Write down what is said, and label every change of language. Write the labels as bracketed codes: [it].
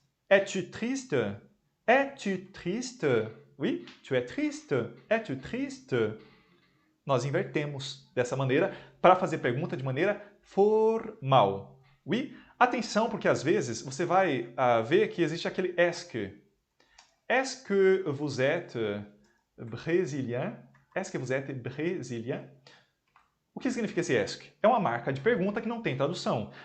[fr] Es-tu triste? Es-tu triste? Oui, tu es triste. Es-tu triste? [pt] Nós invertemos dessa maneira para fazer pergunta de maneira formal. [fr] Oui? [pt] Atenção, porque às vezes você vai ver que existe aquele [fr] est que. Est-ce que vous êtes brésilien? Est-ce que vous êtes brésilien? [pt] O que significa esse est? É uma marca de pergunta que não tem tradução.